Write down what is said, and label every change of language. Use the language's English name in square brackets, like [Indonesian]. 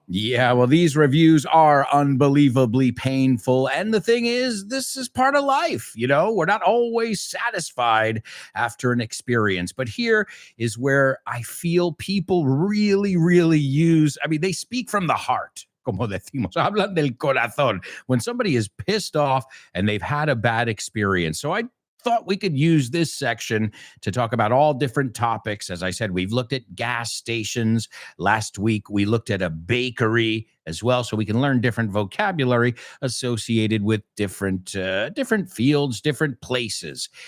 [English] Yeah, well, these reviews are unbelievably painful. And the thing is, this is part of life. You know, we're not always satisfied after an experience. But here is where I feel people really, really use, I mean, they speak from the heart. [Spanish] Como decimos, hablan del corazón. [English] When somebody is pissed off and they've had a bad experience. So I thought we could use this section to talk about all different topics. As I said, we've looked at gas stations. Last week, we looked at a bakery as well, so we can learn different vocabulary associated with different fields, different places.